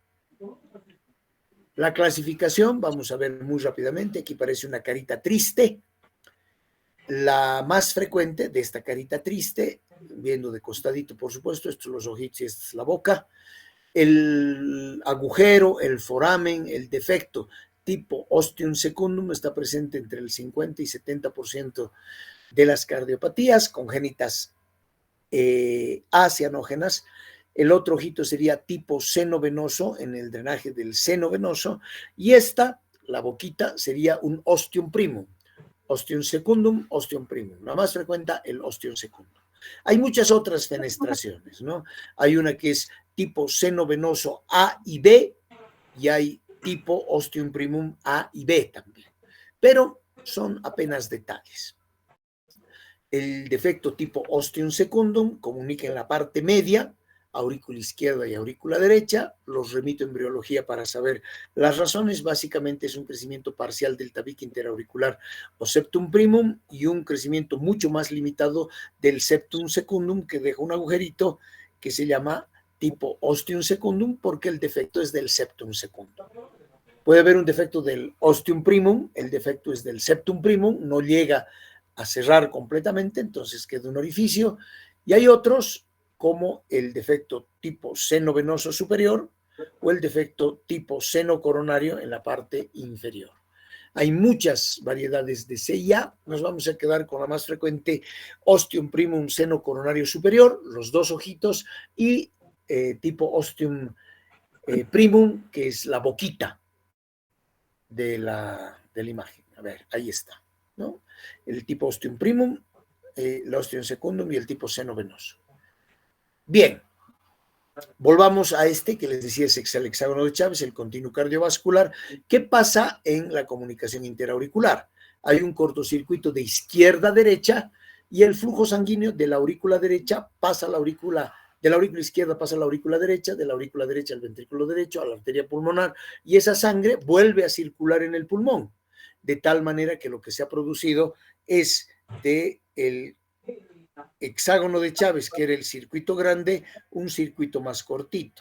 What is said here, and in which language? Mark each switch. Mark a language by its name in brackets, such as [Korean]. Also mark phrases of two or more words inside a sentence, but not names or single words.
[Spanish] La clasificación, vamos a ver muy rápidamente, aquí parece una carita triste. La más frecuente de esta carita triste, viendo de costadito por supuesto, estos son los ojitos y esta es la boca, el agujero, el foramen, el defecto tipo [Latin] ostium secundum [Spanish] está presente entre el 50 y 70% de las cardiopatías congénitas acianógenas. El otro ojito sería tipo seno venoso en el drenaje del seno venoso y esta, la boquita, sería un [Latin] ostium primum, ostium secundum, ostium primum. [Spanish] La más frecuente, el [Latin] ostium secundum. [Spanish] Hay muchas otras fenestraciones, ¿no? Hay una que es tipo seno venoso A y B y hay tipo [Latin] ostium primum [Spanish] A y B también, pero son apenas detalles. El defecto tipo [Latin] ostium secundum [Spanish] comunica en la parte media, aurícula izquierda y aurícula derecha. Los remito a embriología para saber las razones. Básicamente es un crecimiento parcial del tabique interauricular o [Latin] septum primum [Spanish] y un crecimiento mucho más limitado del [Latin] septum secundum, [Spanish] que deja un agujerito que se llama tipo [Latin] ostium secundum [Spanish] porque el defecto es del [Latin] septum secundum. [Spanish] Puede haber un defecto del [Latin] ostium primum, [Spanish] el defecto es del [Latin] septum primum, [Spanish] no llega a cerrar completamente, entonces queda un orificio, y hay otros como el defecto tipo seno venoso superior o el defecto tipo seno coronario en la parte inferior. Hay muchas variedades de CIA, nos vamos a quedar con la más frecuente, [Latin] ostium primum [Spanish] seno coronario superior, los dos ojitos, y tipo [Latin] ostium primum, [Spanish] que es la boquita de la imagen. A ver, ahí está, ¿no? El tipo [Latin] ostium primum, [Spanish] el [Latin] ostium secundum [Spanish] y el tipo seno venoso. Bien, volvamos a este que les decía, es el hexágono de Chávez, el continuo cardiovascular. ¿Qué pasa en la comunicación interauricular? Hay un cortocircuito de izquierda a derecha y el flujo sanguíneo de la aurícula derecha pasa a la aurícula, de la aurícula izquierda pasa a la aurícula derecha, de la aurícula derecha al ventrículo derecho, a la arteria pulmonar, y esa sangre vuelve a circular en el pulmón, de tal manera que lo que se ha producido es de el hexágono de Chávez, que era el circuito grande, un circuito más cortito.